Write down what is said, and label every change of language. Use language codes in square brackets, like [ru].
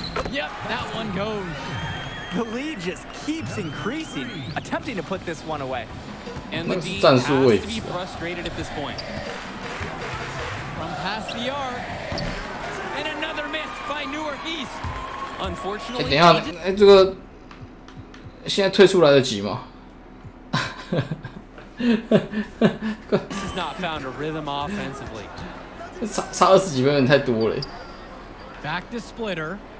[en] Yep, that one goes. The lead just keeps increasing, attempting to put this one away. And the D has to be frustrated at this point. From past the arc. And another miss by Newark East. Unfortunately, [zh] 等一下，哎，这个现在退出来得及吗？ [en] This has not found a rhythm offensively. [zh] 差20几分有点太多了。 [en] Back to Splitter.